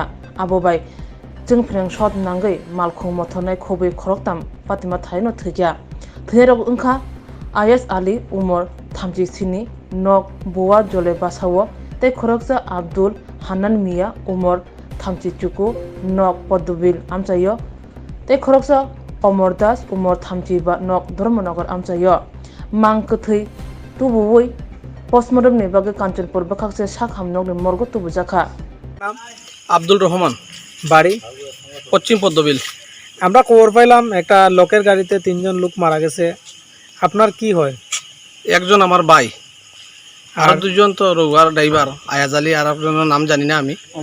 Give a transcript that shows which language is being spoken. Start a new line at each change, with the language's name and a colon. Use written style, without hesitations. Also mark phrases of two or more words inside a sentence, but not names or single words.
Kok Borok: abobai jeng freng shot nangai malkhung mothonai khobai Khoroktham patima thaino thwikha Thwirok ungkha IS Ali Umar Thamji Sini Nok Boa Jole Basawo tei Khoroksa Abdul Hanan Mia Umar Thamji Chuku Nok Podobil amchayo tei Khoroksa Omar Das Umar Thamji ba Nok Dharmanagar amchayo mangkthei tubuwei postmortem ni bage Kanchanpur bakhakse sakhamnok ni morgo tubujaka
Bangla: আব্দুল রহমান বাড়ি পশ্চিম পদ্মবিল। আমরা খবর পাইলাম একটা লোকের গাড়িতে 3 জন লোক মারা গেছে, আপনার কি হয়? একজন আমার ভাই আর দুজন তো রোগার ড্রাইভার আয়াজ আলী আর একজনের নাম জানি না আমি।